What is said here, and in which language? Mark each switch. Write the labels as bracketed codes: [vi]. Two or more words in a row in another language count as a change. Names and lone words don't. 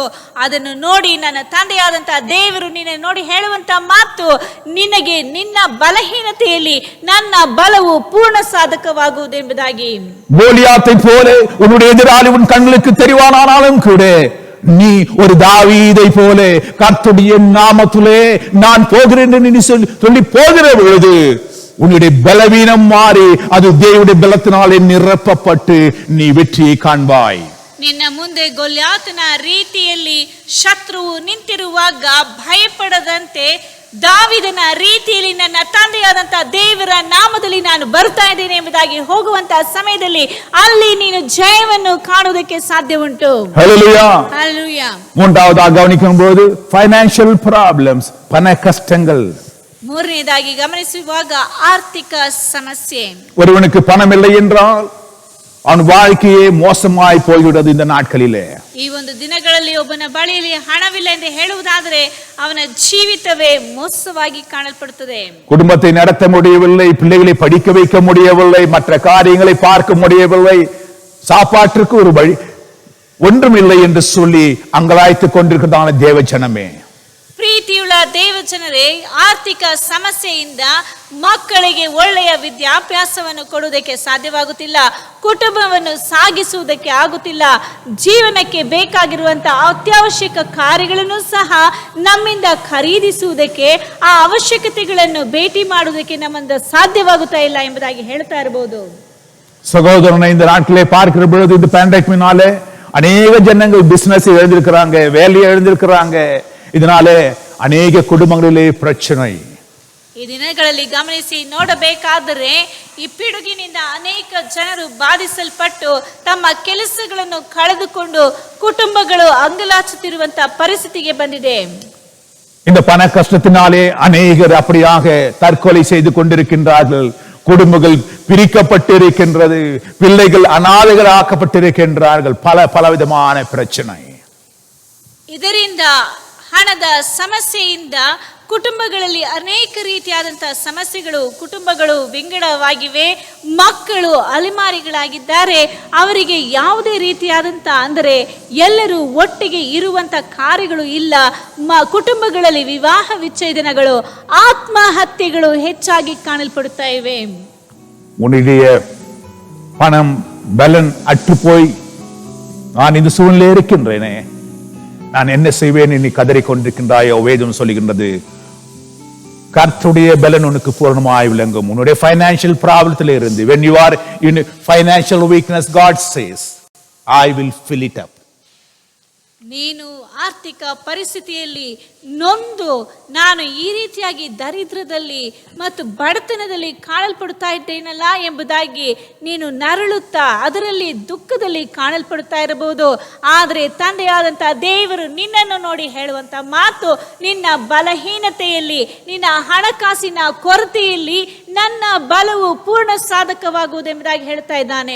[kn] ಅದನ್ನು ನೋಡಿ ನನ್ನ ತಂದೆಯಾದಂತಹ ದೇವರು ನಿನ್ನ ನೋಡಿ ಹೇಳುವಂತ ಮಾತು, ನಿನಗೆ ನಿನ್ನ ಬಲಹೀನತೆಯಲ್ಲಿ ನನ್ನ ಬಲವು ಪೂರ್ಣ ಸಾಧಕವಾಗುವುದೆಂಬುದಾಗಿ. [ta] கோலியாத்தை போல உன்னுடைய எதிராளி உன் கண்களுக்கு தெரிவானாலும் கூட நீ ஒரு தாவீதை போல கர்த்தருடைய நாமத்திலே நான் போகிறேன் என்று நீ சொல்லி போகிற பொழுது உன்னுடைய பலவீனம் மாறி அது தேவனுடைய பலத்தினாலே நிரப்பப்பட்டு நீ வெற்றியை காண்பாய். [kn] ನಿನ್ನ ಮುಂದೆ ಗೊಲ್ಯಾತನ ರೀತಿಯಲ್ಲಿ ಶತ್ರುವು ನಿಂತಿರುವಾಗ ಭಯಪಡದಂತೆ ದಾವಿದನ ರೀತಿಯಲ್ಲಿ ನನ್ನ ತಂದೆಯಾದಂತಹ ದೇವರ ನಾಮದಲ್ಲಿ ನಾನು ಬರ್ತಾ ಇದ್ದೇನೆ ಎಂಬುದಾಗಿ ಹೋಗುವಂತಹ ಸಮಯದಲ್ಲಿ ಅಲ್ಲಿ ನೀನು ಜಯವನ್ನು ಕಾಣುವುದಕ್ಕೆ ಸಾಧ್ಯ ಉಂಟು. [ta] ஹல்லேலூயா. ஹல்லேலூயா. மூன்றாவதாக கவனிக்கும் போது [en] financial problems, [ta] பண கஷ்டங்கள். [kn] ಮೂರನೇದಾಗಿ ಗಮನಿಸುವಾಗ ಆರ್ಥಿಕ ಸಮಸ್ಯೆ. [ta] ஒருவனுக்கு பணம் இல்லை என்றால் அவன் வாழ்க்கையே மோசமாய் போய்விடுவது இந்த நாட்களிலே. [kn] ಈ ಒಂದು ದಿನಗಳಲ್ಲಿ ಒಬ್ಬನ ಬಳಿಯಲ್ಲಿ ಹಣವಿಲ್ಲ ಎಂದು ಹೇಳುವುದಾದರೆ ಅವನ ಜೀವಿತವೇ ಮೋಸವಾಗಿ ಕಾಣಲ್ಪಡುತ್ತದೆ. [ta] குடும்பத்தை நடத்த முடியவில்லை, பிள்ளைகளை படிக்க வைக்க முடியவில்லை, மற்ற காரியங்களை பார்க்க முடியவில்லை, சாப்பாட்டிற்கு ஒரு வழி ஒன்றுமில்லை என்று சொல்லி அங்கலாய்த்துக் கொண்டிருக்கிறதான தேவ ஜனமே, [kn] ಪ್ರೀತಿಯುಳ್ಳ ಪ್ರೀತಿಯುಳ್ಳ ದೇವಜನರೇ, ಆರ್ಥಿಕ ಸಮಸ್ಯೆಯಿಂದ ಮಕ್ಕಳಿಗೆ ಒಳ್ಳೆಯ ವಿದ್ಯಾಭ್ಯಾಸವನ್ನು ಕೊಡುವುದಕ್ಕೆ ಸಾಧ್ಯವಾಗುತ್ತಿಲ್ಲ, ಕುಟುಂಬವನ್ನು ಸಾಗಿಸುವುದಕ್ಕೆ ಆಗುತ್ತಿಲ್ಲ, ಜೀವನಕ್ಕೆ ಬೇಕಾಗಿರುವಂತಹ ಅತ್ಯವಶ್ಯಕ ಕಾರ್ಯಗಳನ್ನು ಸಹ ನಮ್ಮಿಂದ ಖರೀದಿಸುವುದಕ್ಕೆ, ಆ ಅವಶ್ಯಕತೆಗಳನ್ನು ಭೇಟಿ ಮಾಡುವುದಕ್ಕೆ ನಮ್ಮಿಂದ ಸಾಧ್ಯವಾಗುತ್ತಾ ಇಲ್ಲ ಎಂಬುದಾಗಿ ಹೇಳ್ತಾ ಇರಬಹುದು. [ta] சகோதரனை இந்த நாட்டிலே பார்க்கிற பொழுது இந்த பேண்டமிக்னாலே அநேக ஜனங்கள் பிசினஸ் எழுந்திருக்கிறாங்க, வேலையை எழுந்திருக்கிறாங்க. இதனாலே [kn] ಅನೇಕ ಕುಟುಂಬಗಳಲ್ಲಿ ಪ್ರಚನೆ. ಈ ದಿನಗಳಲ್ಲಿ ಗಮನಿಸಿ ನೋಡಬೇಕಾದರೆ ಈ ಪಿಡುಗಿನಿಂದ ಅನೇಕ ಜನರು ಬಾಧಿಸಲ್ಪಟ್ಟು ತಮ್ಮ ಕೆಲಸಗಳನ್ನು ಕಳೆದುಕೊಂಡು ಕುಟುಂಬಗಳು ಅಂಗಲಾಚುತ್ತಿರುವಂತಹ ಪರಿಸ್ಥಿತಿಗೆ ಬಂದಿದೆ. [ta] இந்த பண கஷ்டத்தினாலே அநேகர் அப்படியாக தற்கொலை செய்து கொண்டிருக்கின்றார்கள். குடும்பங்கள் பிரிக்கப்பட்டிருக்கின்றது, பிள்ளைகள் அனாதைகள் ஆக்கப்பட்டிருக்கின்றார்கள். பலவிதமான பிரச்சனை. [kn] ಇದರಿಂದ ಹಣದ ಸಮಸ್ಯೆಯಿಂದ ಕುಟುಂಬಗಳಲ್ಲಿ ಅನೇಕ ರೀತಿಯಾದಂತಹ ಸಮಸ್ಯೆಗಳು, ಕುಟುಂಬಗಳು ವಿಂಗಡವಾಗಿವೆ, ಮಕ್ಕಳು ಅಲೆಮಾರಿಗಳಾಗಿದ್ದಾರೆ. ಅವರಿಗೆ ಯಾವುದೇ ರೀತಿಯಾದಂಥ ಅಂದರೆ ಎಲ್ಲರೂ ಒಟ್ಟಿಗೆ ಇರುವಂತ ಕಾರ್ಯಗಳು ಇಲ್ಲ. ಕುಟುಂಬಗಳಲ್ಲಿ ವಿವಾಹ ವಿಚ್ಛೇದನಗಳು, ಆತ್ಮಹತ್ಯೆಗಳು ಹೆಚ್ಚಾಗಿ ಕಾಣಲ್ಪಡುತ್ತಾ ಇವೆ. [ta] உன்னுடைய பணம் பலன் அற்று போய் நான் இந்த சூழ்நிலை இருக்கின்றேனே, நான் என்ன செய்வேன் நீ கதறிக் கொண்டிருக்கின்றாயோ, வேதம் சொல்லுகின்றது கர்த்தருடைய பலன் உனக்கு பூரணமாய் விளங்கும். உன்னுடைய [en] financial problem [ta] இருந்து, [en] when you are in financial weakness, God says I will fill it up. [kn] ನೀನು ಆರ್ಥಿಕ ಪರಿಸ್ಥಿತಿಯಲ್ಲಿ ನೊಂದು ನಾನು ಈ ರೀತಿಯಾಗಿ ದರಿದ್ರದಲ್ಲಿ ಮತ್ತು ಬಡತನದಲ್ಲಿ ಕಾಣಲ್ಪಡುತ್ತಾ ಇದ್ದೇನಲ್ಲ ಎಂಬುದಾಗಿ ನೀನು ನರಳುತ್ತಾ ಅದರಲ್ಲಿ ದುಃಖದಲ್ಲಿ ಕಾಣಲ್ಪಡುತ್ತಾ ಇರಬಹುದು. ಆದರೆ ತಂದೆಯಾದಂತಹ ದೇವರು ನಿನ್ನನ್ನು ನೋಡಿ ಹೇಳುವಂತ ಮಾತು, ನಿನ್ನ ಬಲಹೀನತೆಯಲ್ಲಿ, ನಿನ್ನ ಹಣಕಾಸಿನ ಕೊರತೆಯಲ್ಲಿ ನನ್ನ ಬಲವು ಪೂರ್ಣ ಸಾಧಕವಾಗುವುದೆಂಬುದಾಗಿ ಹೇಳ್ತಾ ಇದ್ದಾನೆ.